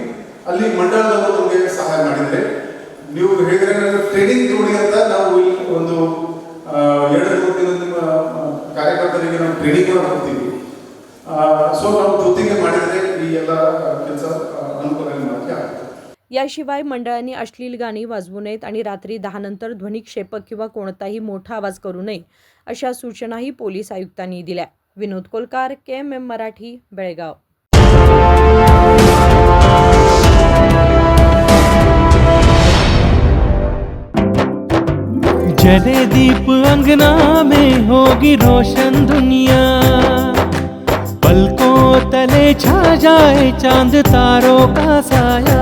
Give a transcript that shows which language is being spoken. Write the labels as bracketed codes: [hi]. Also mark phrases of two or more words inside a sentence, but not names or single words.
[kn] ಅಲ್ಲಿ ಮಂಡಳದವರು ನಮಗೆ ಸಹಾಯ ಮಾಡಿದರೆ, ನೀವು ಹೇಳಿದ್ರೆ ಟ್ರೈನಿಂಗ್ ನೋಡಿ ಅಂತ ನಾವು ಇಲ್ಲಿ ಒಂದು 2-3 ದಿನದ ಕಾರ್ಯಕರ್ತರಿಗೆ ನಾವು ಟ್ರೈನಿಂಗ್ ಕೂಡ ಕೊಡ್ತೀವಿ. ಸೊ ನಾವು ಜೊತೆಗೆ ಮಾಡಿದರೆ ಈ ಎಲ್ಲ ಕೆಲಸ ಅನುಕೂಲ ಮಾಡೋಕ್ಕೆ ಆಗುತ್ತೆ. [mr] याशिवाय मंडळांनी अश्लील गाणी वाजवू नयेत आणि रात्री 10 नंतर ध्वनिक्षेपक किंवा कोणताही मोठा आवाज करू नये अशा सूचनाही पोलीस आयुक्तांनी दिल्या. विनोद कोलकार, KMM मराठी, बेळगाव. [hi] जले दीप अंगना में होगी रोशन दुनिया, पलकों तले छा जाए चांद तारों का साया,